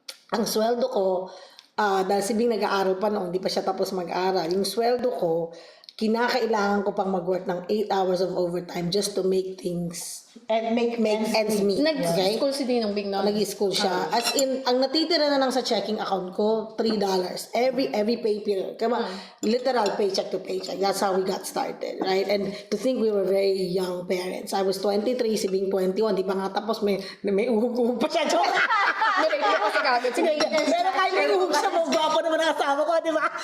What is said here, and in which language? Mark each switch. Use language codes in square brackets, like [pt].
[tl] Ang sweldo ko, dahil si Bing nag-aaral pa noon, hindi pa siya tapos mag-aral. Yung sweldo ko, kinakailangan ko pang [en] mag-work ng 8 hours of overtime just to make things, And make ends meet. Okay? [tl] Nag-school si Ninong Big noon. Nag-school siya. As in, ang natitira na lang sa checking account ko, $3. [en] Every pay period. [tl] Kaya literal [en] paycheck to paycheck. That's how we got started, right? And to think we were very young parents. I was 23, si Bing 21. [tl] Di pa nga tapos may uhug-uhug pa siya. [en] Joke. [tl] Nirate ko kasi kagad. Sige, Pero kahit may uhug siya, gwapo naman ang asawa ko, di ba?